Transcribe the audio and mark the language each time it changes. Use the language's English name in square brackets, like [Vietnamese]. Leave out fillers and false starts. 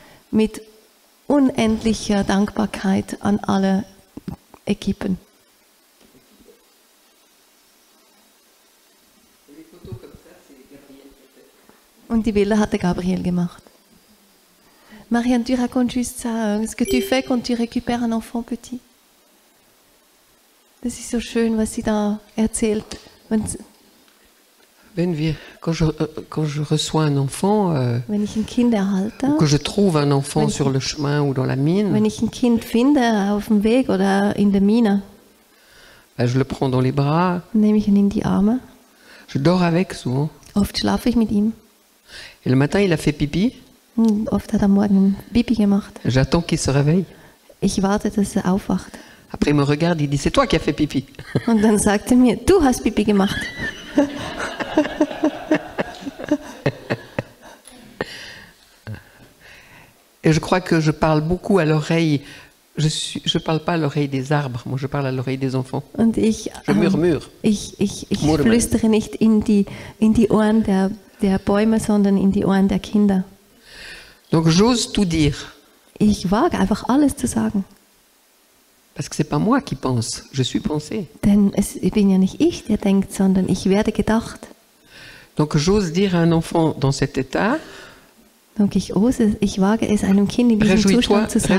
[German] Mit unendlicher Dankbarkeit an alle Equipen. Und die Bilder hatte Gabriel gemacht. [French] Marianne, tu racontes juste ça, ce que tu fais quand tu récupères un enfant petit. [German] Das ist so schön, was sie da erzählt. [French] Quand je reçois un enfant, [German] wenn ich ein Kind erhalte, [French] ou que je trouve un enfant sur le chemin ou dans la mine, [German] wenn ich ein Kind finde auf dem Weg oder in der Mine, [French] je le prends dans les bras. [German] Nehme ich ihn in die Arme. [French] Je dors avec souvent. [German] Oft schlafe ich mit ihm. [French] Et le matin, il a fait pipi. [German] Oft hat er morgen Pipi gemacht. [French] J'attends qu'il se réveille. [German] Ich warte, dass er aufwacht. [French] Après, il me regarde, il dit, c'est toi qui as fait pipi. [German] Und dann sagt er mir, du hast Pipi gemacht. [French] Et je crois que je parle beaucoup à l'oreille. Je parle pas à l'oreille des arbres, moi je parle à l'oreille des enfants. [German] Und ich [French] murmure. [German] Ich flüstere nicht in die Ohren der Bäume, sondern in die Ohren der Kinder. [French] Donc j'ose tout dire. [German] Ich wage einfach alles zu sagen. [French] Parce que c'est pas moi qui pense, je suis pensé. [German] Denn es bin ja nicht ich, der denkt, sondern ich werde gedacht. [French] Donc j'ose dire à un enfant dans cet état. [German] Donc ich wage es einem Kind in diesem Zustand zu sagen.